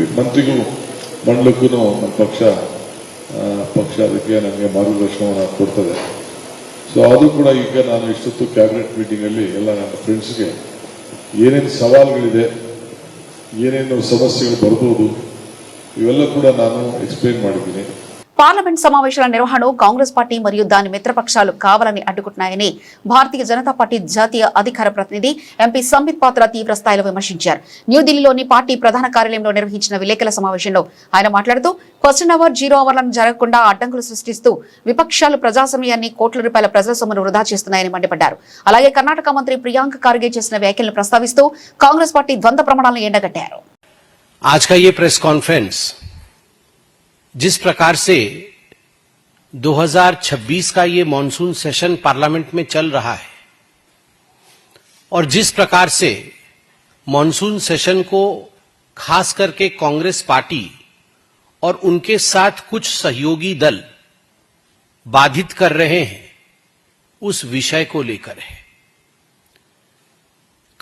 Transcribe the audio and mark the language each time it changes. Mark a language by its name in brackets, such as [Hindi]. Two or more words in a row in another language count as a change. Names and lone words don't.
[Kannada] ಮಂತ್ರಿಗಳು ಮಂಡಲಕ್ಕೂ ನಮ್ಮ ಪಕ್ಷ ಅದಕ್ಕೆ ನನಗೆ ಮಾರ್ಗದರ್ಶನವನ್ನು ಕೊಡ್ತದೆ. ಸೊ ಅದು ಕೂಡ ಈಗ ನಾನು ಇಷ್ಟೊತ್ತು [English] cabinet meeting [Kannada] ಅಲ್ಲಿ ಎಲ್ಲ ನನ್ನ ಫ್ರೆಂಡ್ಸ್ಗೆ ಏನೇನು ಸವಾಲುಗಳಿದೆ, ಏನೇನು ಸಮಸ್ಯೆಗಳು ಬರ್ಬೋದು, ಇವೆಲ್ಲ ಕೂಡ ನಾನು ಎಕ್ಸ್ಪ್ಲೈನ್ ಮಾಡಿದ್ದೀನಿ. [Telugu] పార్లమెంట్ సమావేశాల నిర్వహణను కాంగ్రెస్ పార్టీ మరియు దాని మిత్రపక్షాలు కావాలని అడ్డుకుంటున్నాయని భారతీయ జనతా పార్టీ జాతీయ అధికార ప్రతినిధి ఎంపీ సంబిత్ పాత్ర తీవ్ర స్థాయిలో విమర్శించారు. న్యూఢిల్లీలోని పార్టీ ప్రధాన కార్యాలయంలో నిర్వహించిన విలేకరుల సమావేశంలో ఆయన మాట్లాడుతూ [English] question hour, [Telugu] 0 అవర్లను జరగకుండా అడ్డంకులు సృష్టిస్తూ విపక్షాలు ప్రజాస్వామ్యాన్ని, కోట్ల రూపాయల ప్రజల సొమ్మును వృధా చేస్తున్నాయని మండిపడ్డారు. అలాగే కర్ణాటక మంత్రి ప్రియాంక ఖార్గే చేసిన వ్యాఖ్యలను ప్రస్తావిస్తూ కాంగ్రెస్ పార్టీ ద్వంద్వ ప్రమాణాలను ఎండగట్టారు. [Hindi] आज का ये [English] press conference [Hindi] जिस प्रकार से 2026 का ये [English] monsoon session parliament [Hindi] में चल रहा है और जिस प्रकार से [English] monsoon session [Hindi] को खास करके कांग्रेस पार्टी और उनके साथ कुछ सहयोगी दल बाधित कर रहे हैं, उस विषय को लेकर है।